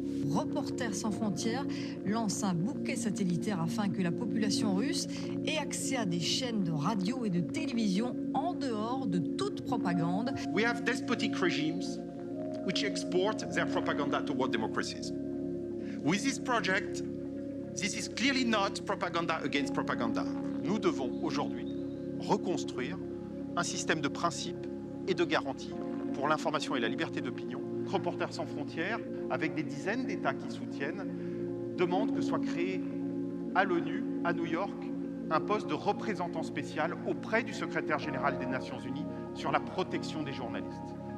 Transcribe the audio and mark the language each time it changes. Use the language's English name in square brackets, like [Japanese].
[French] Reporters sans frontières lance un bouquet satellitaire afin que la population russe ait accès à des chaînes de radio et de télévision en dehors de toute propagande. [English] We have despotic regimes which export their propaganda toward democracies. With this project, this is clearly not propaganda against propaganda. [French] Nous devons aujourd'hui reconstruire un système de principes et de garanties pour l'information et la liberté d'opinion. Reporters sans frontières, avec des dizaines d'États qui soutiennent, demandent que soit créé à l'ONU, à New York, un poste de représentant spécial auprès du secrétaire général des Nations Unies sur la protection des journalistes.